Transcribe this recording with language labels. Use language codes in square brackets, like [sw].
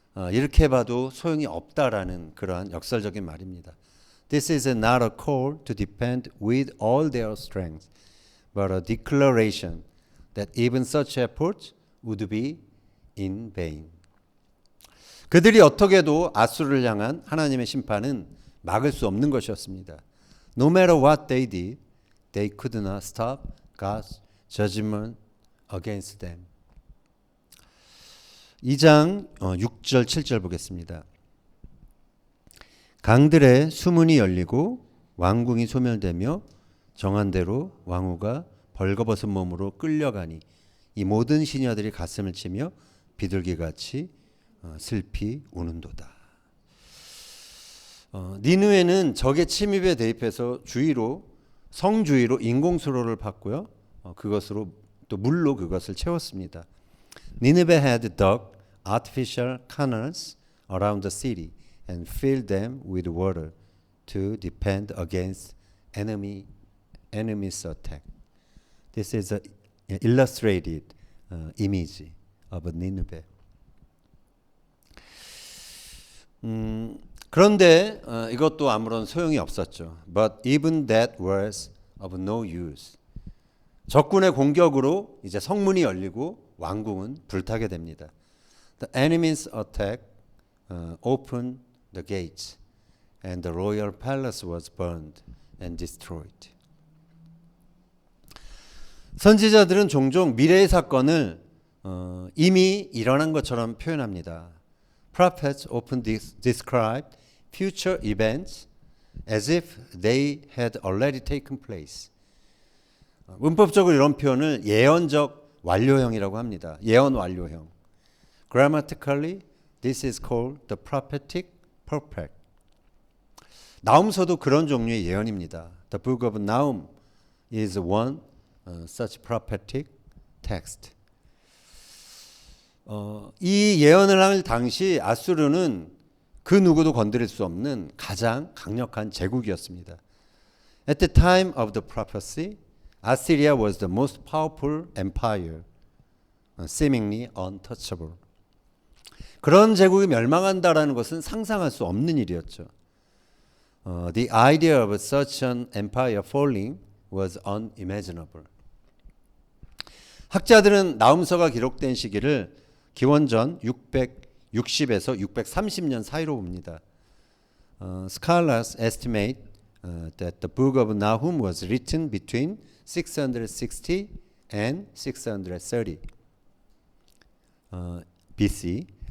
[ko] 이렇게 봐도 소용이 없다라는 그러한 역설적인 말입니다. [en] This is not a call to depend with all their strength, but a declaration that even such efforts would be in vain. [ko] 그들이 어떻게도 아수르를 향한 하나님의 심판은 막을 수 없는 것이었습니다. [en] No matter what they did, they could not stop God's judgment against them. [ko] 2장 6절 7절 보겠습니다. 강들의 수문이 열리고 왕궁이 소멸되며 정한 대로 왕후가 벌거벗은 몸으로 끌려가니 이 모든 시녀들이 가슴을 치며 비둘기같이 슬피 우는도다. 니느웨는 적의 침입에 대입해서 성주위로 인공수로를 팠고요. 그것으로 또 물로 그것을 채웠습니다. [en] Nineveh had dug artificial canals around the city and filled them with water to defend against enemy's attack. This is an illustrated image of Nineveh. [ko] 그런데 이것도 아무런 소용이 없었죠. [en] But even that was of no use. [ko] 적군의 공격으로 이제 성문이 열리고 왕궁은 불타게 됩니다. [en] The enemy's attack opened the gates, and the royal palace was burned and destroyed. [ko] 선지자들은 종종 미래의 사건을 이미 일어난 것처럼 표현합니다. [en] Prophets often describe future events as if they had already taken place. [ko] 문법적으로 이런 표현을 예언적 완료형이라고 합니다. 예언 완료형. [en] Grammatically, this is called the prophetic perfect. [ko] 나훔서도 그런 종류의 예언입니다. [en] The book of Nahum is one such prophetic text. [ko] 이 예언을 할 당시 아수르는 그 누구도 건드릴 수 없는 가장 강력한 제국이었습니다. [en] At the time of the prophecy, Assyria was the most powerful empire, seemingly untouchable. [ko] 그런 제국이 멸망한다라는 것은 상상할 수 없는 일이었죠. [en] The idea of such an empire falling was unimaginable. [ko] 학자들은 나훔서가 기록된 시기를 기원전 660에서 630년 사이로 봅니다. [en] Scholars estimate that the book of Nahum was written between 660 and 630 BC.